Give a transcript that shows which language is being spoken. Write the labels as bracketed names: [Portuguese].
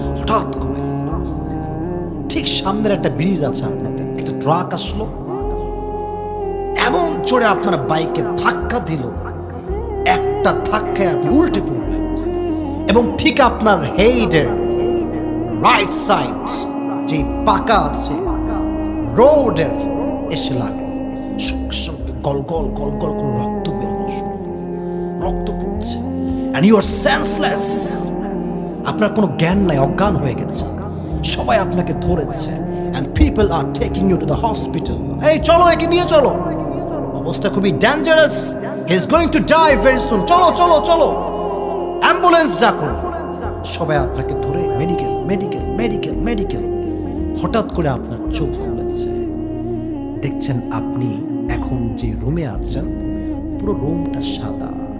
[Bangla] হঠাৎ করে ঠিক সামনের একটা ব্রিজ আছে, আপনাদের একটা ট্রাক আসলো, এমন জোরে আপনার বাইকে ধাক্কা দিল, একটা ধাক্কায় আপনি উল্টে পড়লেন, এবং ঠিক আপনার হেডের রাইট সাইড যে পাকা আছে রোডের এসে লাগলো। সঙ্গে সঙ্গে গল গল গল গল করে রক্ত বের বসলো, রক্ত পড়ছে, [English] and you are senseless. [Bangla] আপনার কোনো জ্ঞান নাই, অজ্ঞান হয়ে গেছে। সবাই আপনাকে ধরেছে, [English] and people are taking you to the hospital. [Bangla] এই চলো, একে নিয়ে চলো, অবস্থা খুবই dangerous, [English] he is going to die very soon. [Bangla] চলো চলো চলো, অ্যাম্বুলেন্স ডাকো। সবাই আপনাকে ধরে মেডিকেল মেডিকেল মেডিকেল মেডিকেল। হঠাৎ করে আপনার চোখ খুলেছে, দেখছেন আপনি এখন যে রুমে আছেন, পুরো রুমটা সাদা।